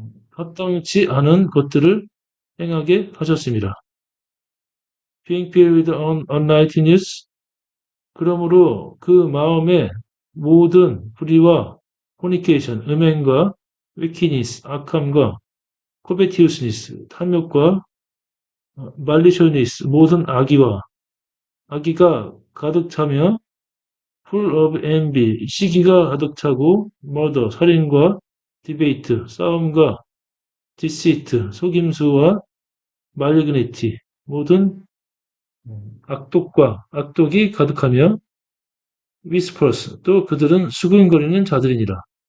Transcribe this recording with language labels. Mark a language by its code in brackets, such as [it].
[ko] 합당치 않은 것들을 행하게 하셨습니다. [en] Being filled with unrighteousness. [ko] 그러므로 그 마음에 모든 불의와 fornication, 음행과 wickedness, 악함과 코베티우스니스, 탐욕과 말리쇼니스, 모든 악의가 가득 차며 [en] full of envy, [ko] 시기가 가득 차고 murder, 살인과 debate, 싸움과 deceit, 속임수와 malignity, 모든 악독이 가득하며 whispers, 또 그들은 수근거리는 자들이니라.